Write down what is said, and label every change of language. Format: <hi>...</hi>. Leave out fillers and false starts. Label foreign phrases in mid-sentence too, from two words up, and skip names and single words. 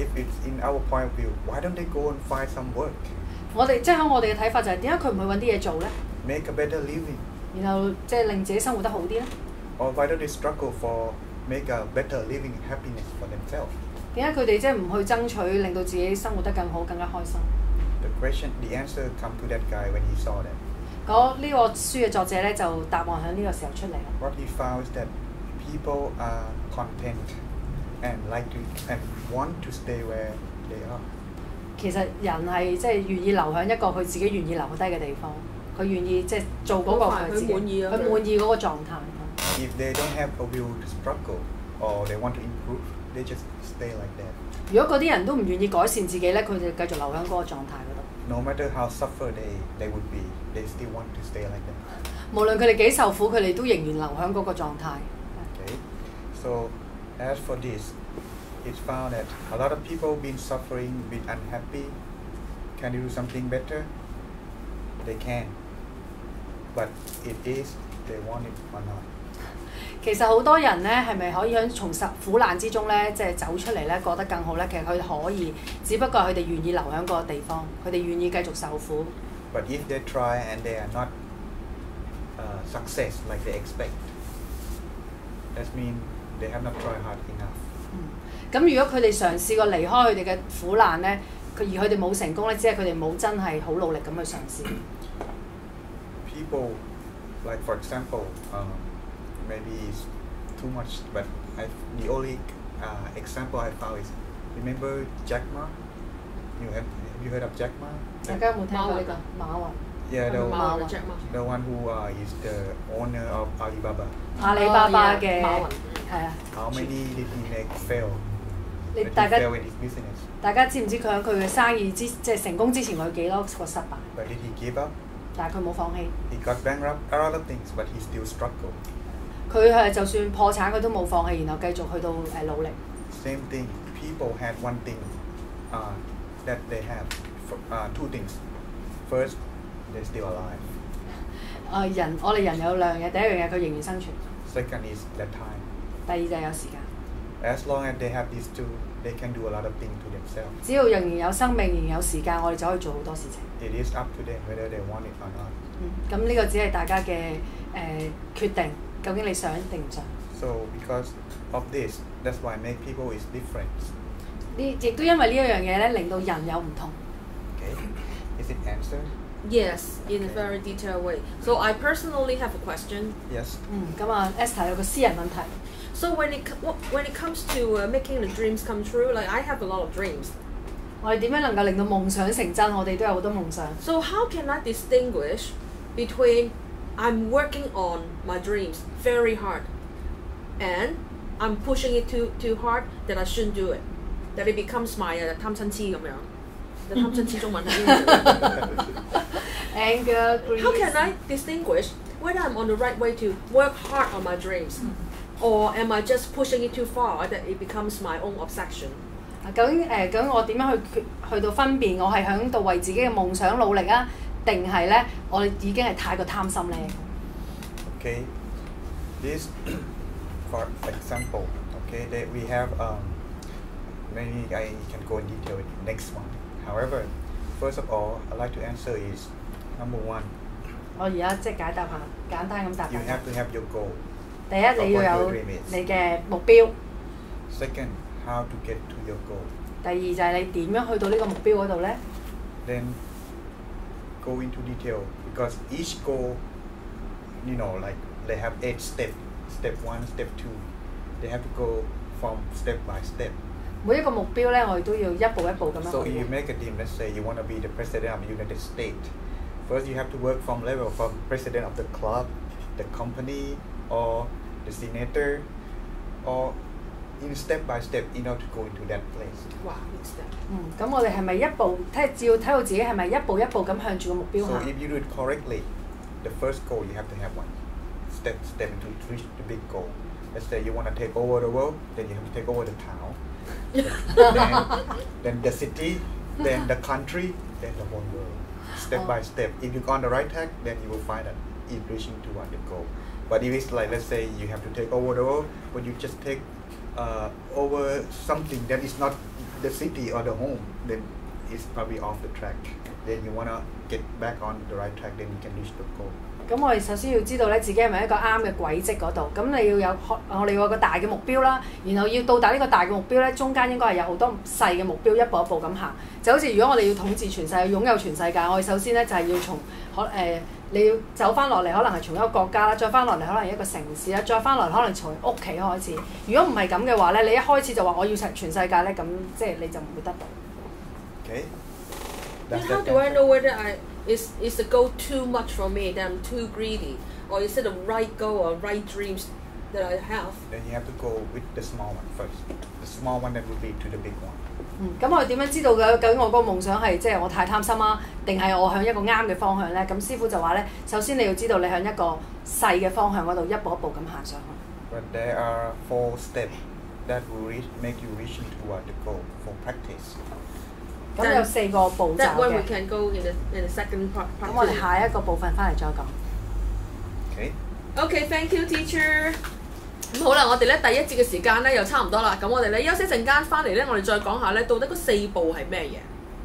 <en>If it's in our point of view, why don't they go and find some work?</en> <yue>我哋即係喺我哋嘅睇法就係點解佢唔去揾啲嘢做咧？</yue> <en>Make a better living.</en> <yue>然後即係令自己生活得好啲咧？</yue> <en>Or why don't they struggle for make a better living happiness for themselves?</en> <yue>點解佢哋即係唔去爭取令到自己生活得更好、更加開心？</yue> <en>The answer come to that guy when he saw that.</en> <yue>呢個書嘅作者咧就答案喺呢個時候出嚟啦。</yue> <en>What he found is that people are content and like to and want to stay where they are.</en> <yue>其實人係即係願意留喺一個佢自己願意留低嘅地方，佢願意即係做嗰個佢自己，佢滿意嗰個狀態。</yue> <en>If they don't have a will to struggle or they want to improve, they just stay like that.</en> <yue>如果嗰啲人都唔願意改善自己咧，佢就繼續留喺嗰個狀態嗰度。</yue> <en>No matter how suffer they would be, they still want to stay like that.</en> <yue>無論佢哋幾受苦，佢哋都仍然留喺嗰個狀態。</yue> <en>Okay, so as for this, it's found that a lot of people been suffering, been unhappy. Can they do something better? They can, but it is they want it or not.</en> <yue>其實好多人咧，係咪可以喺從苦難之中咧，即係走出嚟咧，過得更好咧？其實佢可以，只不過係佢哋願意留喺嗰個地方，佢哋願意繼續受苦。</yue> <en>But if they try and they are not success like they expect, that means they have not tried hard enough.</en> <yue>咁如果佢哋嘗試過離開佢哋嘅苦難咧，而佢哋冇成功咧，只係佢哋冇真係好努力咁去嘗試。</yue> <en>people, like for example, maybe it's too much, but the only example I found is, remember Jack Ma? Have you heard of Jack Ma?</en> <yue>大家有冇聽過呢個馬雲？</yue> <en>Yeah, Jack Ma. the one who is the owner of Alibaba.</en> <yue>阿里巴巴嘅馬雲係啊。</yue> <en>How many did he make fail?</en> <yue>你</yue> <en>Did</en> <yue>大</yue> <en>he</en> <yue>家</yue> <en>fail in his business?</en> <yue>大家知唔知佢喺佢嘅生意即係成功之前佢有幾多個失敗？</yue> <en>But did he give up?</en> <yue>但係佢冇放棄。</yue> <en>He got bankrupt, a lot of things, but he still struggled.</en> <yue>佢係就算破產佢都冇放棄，然後繼續去到努力。</yue> <en>Same thing. People had one thing that they have. Two things. First, they're still alive.</en> <yue>我哋人有兩樣嘢，第一樣嘢佢仍然生存，</yue> <en>Second is their time.</en> <yue>第二就係有時間。</yue> <en>As long as they have these two, they can do a lot of things to themselves.</en> <yue>只要仍然有生命，仍然有時間，我哋就可以做好多事情。</yue> <en>It is up to them whether they want it or not.</en> <yue>咁呢個只係大家嘅決定，究竟你想定唔想？</yue> <en>So because of this, that's why make people is different.</en> <yue>亦都因為呢一樣嘢咧，令到人有唔同。</yue> <en>Okay? Is it answered? Yes, in a very detailed way. So I personally have a question. Yes.</en> <yue>咁啊 Esther 有個私人問題。</yue> <en>So when it comes to making the dreams come true, like I have a lot of dreams.</en> <yue>我哋點樣能夠令到夢想成真？我哋都有好多夢想。</yue> <en>So how can I distinguish between I'm working on my dreams very hard and I'm pushing it too hard that I shouldn't do it, that it becomes my</en> <yue>貪嗔痴咁樣。貪嗔痴中文係邊個</yue> <en>Anger, greed. How can I distinguish whether I'm on the right way to work hard on my dreams, or am I just pushing it too far that it becomes my own obsession?</en> <yue>究竟我點樣去到分辨我係喺度為自己嘅夢想努力啊，定係咧我哋已經係太過貪心咧？</yue> <en>Okay. This, for example, okay, that we have maybe I can go in detail with the next one. However, first of all, I'd like to answer is number one.</en> <yue>我而家即係解答下，簡單咁答。</yue> <en>You have to have your goal.</en> <yue>第一，你要有你嘅目標。</yue> <en>Second, how to get to your goal.</en> <yue>第二就係你點樣去到呢個目標嗰度咧？</yue> <en>Then go into detail because each goal, like they have 8 steps. Step 1, step 2. They have to go from step by step.</en> <yue>每一個目標咧，我哋都要一步一步咁樣</yue> <en>So</en> <yue>去</yue> <en>if you make a dream, let's say you want to be the president of the United States. First, you have to work from level from president of the club, the company, or the senator, or in step by step in order to go into that place. Wow, it's that.</en> <yue>咁我哋係咪一步睇到自己係咪一步一步咁向住個目標</yue> <en>So</en> <yue>行？</yue> <en>if you do it correctly, the first goal you have to have one step to reach the big goal. Let's say you want to take over the world, then you have to take over the town, then the city, then the country, then the whole world. Step by step. If you're on the right track, then you will find that it's reaching toward the goal. But if it's like, let's say you have to take over the world, but you just take over something that is not the city or the home, then it's probably off the track. Then you want to get back on the right track, then you can reach the goal.</en> <yue>咁我哋首先要知道咧，自己係咪一個啱嘅軌跡嗰度。咁你要我哋有個大嘅目標啦，然後要到達呢個大嘅目標咧，中間應該係有好多細嘅目標，一步一步咁行。就好似如果我哋要統治全世界、擁有全世界，我哋首先咧就係要從你要走翻落嚟，可能係從一個國家啦，再翻落嚟可能一個城市啦，再翻落嚟可能從屋企開始。如果唔係咁嘅話咧，你一開始就話我要全世界咧，咁即係你就唔會得到。</yue> <en>Okay. Then how do I know whether is the goal too much for me, that I'm too greedy, or is it the right goal or right dreams that I have? Then you have to go with the small one first. The small one that will lead to the big one.</en> <yue>咁我哋點樣知道嘅？究竟我個夢想係即係我太貪心啊，定係我向一個啱嘅方向咧？咁師傅就話咧，首先你要知道你向一個細嘅方向嗰度一步一步咁行上去。</yue> <en>But there are 4 steps that will make you reach toward the goal for practice.</en> <yue>咁有4個步驟</yue> <en>That way we</en> <yue>嘅。</yue> <en>can go in the second part.</en> <yue>咁我哋下一個部分翻嚟再講。</yue> <en>Okay. Okay, thank you, teacher.</en> <yue>咁好啦，我哋咧第一節嘅時間咧又差唔多啦，咁我哋咧休息陣間翻嚟咧，我哋再講下咧到底嗰4步係咩嘢？</yue>